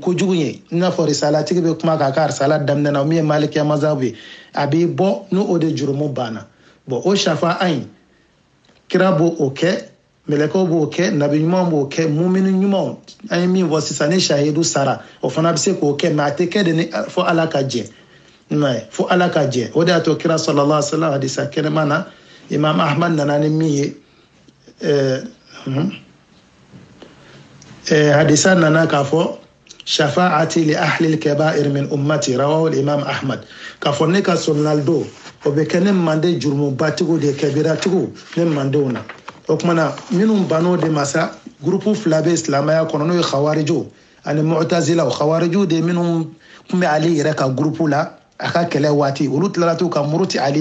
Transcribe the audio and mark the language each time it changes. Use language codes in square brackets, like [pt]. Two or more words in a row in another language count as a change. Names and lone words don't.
[bm] kojugu ye i n'a fɔ risalatigi bɛ kuma k'a ka risala daminɛ na min ye malikiya mazhabu ye a b'i bɔ n'o de jurumu banna bon o shafa an kira b'o o kɛ mɛlɛkɛw b'o kɛ nabi ɲumanw b'o kɛ mumini ɲumanw an ye min fɔ sisan ni shahidu sara o fana bɛ se k'o kɛ mɛ a tɛ kɛ de ni fo Ala ka jɛ fo Ala ka jɛ o de y'a to kira [ar] صلى الله عليه وسلم [bm] hadisa kɛnɛma na Imam Ahmad nana ni min ye hadisa nana k'a fɔ [ar] شفاعتي لأهل الكبائر من أمتي رواه الإمام أحمد [bm] k'a fɔ ne ka sɔnnalidon o bɛ kɛ ne manden jurumubatigiw de kabiratigiw ne mandenw na o kumana minnu ban'o de ma sa gurupu fila bɛ silamɛya kɔnɔ n'o ye khawarijiw ani mu'tazilaw khawarijiw de minnu tun bɛ Ali yɛrɛ ka gurupu la a ka kɛlɛ waati olu tilala t'u ka muruti Ali